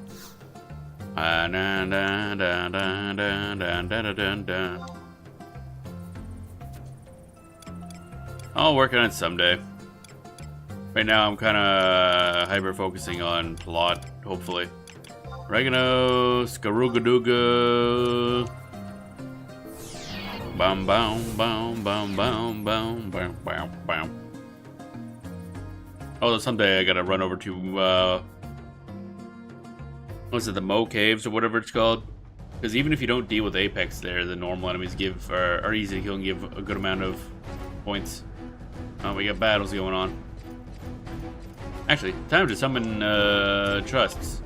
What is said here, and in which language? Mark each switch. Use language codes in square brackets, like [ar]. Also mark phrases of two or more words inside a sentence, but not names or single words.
[en] I'll work on it someday. Right now, I'm kind of hyper focusing on plot. Hopefully, oregano, skarugaduga. Bam bam bam bam bam bam bam bam bam. Oh, someday I gotta run over to, what's it, the Mo Caves or whatever it's called? Because even if you don't deal with Apex there, the normal enemies are easy to kill and give a good amount of points. Oh, we got battles going on. Actually, time to summon, trusts.